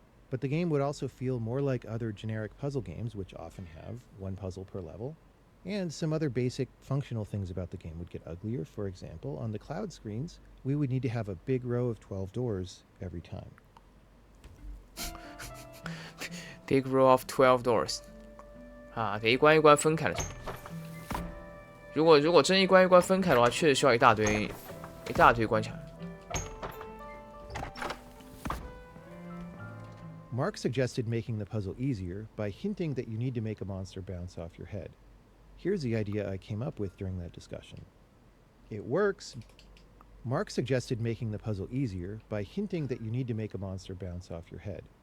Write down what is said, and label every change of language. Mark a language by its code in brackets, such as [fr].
[en] But the game would also feel more like other generic puzzle games, which often have one puzzle per level. And some other basic functional things about the game would get uglier. For example, on the cloud screens, we would need to have a big row of 12 doors every time. Big row of 12 doors [zh] 啊，得一关一关分开了。如果真一关一关分开的话，确实需要一大堆关卡。 [en] Mark suggested making the puzzle easier by hinting that you need to make a monster bounce off your head. Here's the idea I came up with during that discussion. It works. Mark suggested making the puzzle easier by hinting that you need to make a monster bounce off your head.